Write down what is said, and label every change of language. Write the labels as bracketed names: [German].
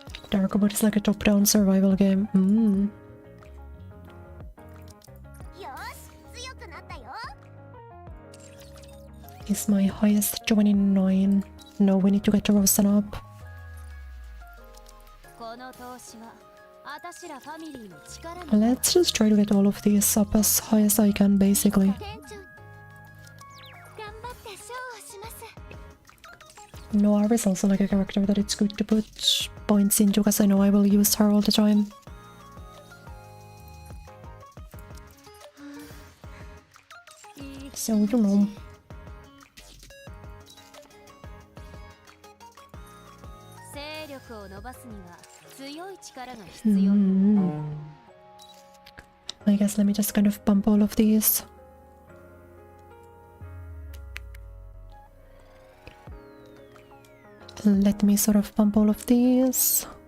[English] Darkwood is like a top-down survival game. [Japanese] よし強くなったよ。 [English] Is my highest 29? No, we need to get to Rosen up. [Japanese] この投資はあたしらファミリーの力に。 [English] Let's just try to get all of these up as high as I can, basically. [Japanese] 店長頑張ってショーをします。 [English] Noir is also like a character that it's good to put points into because I know I will use her all the time. So, you know. [Japanese] 勢力を伸ばすには強い力が必要。 [English] I guess let me just kind of pump all of these. Let me sort of pump all of these.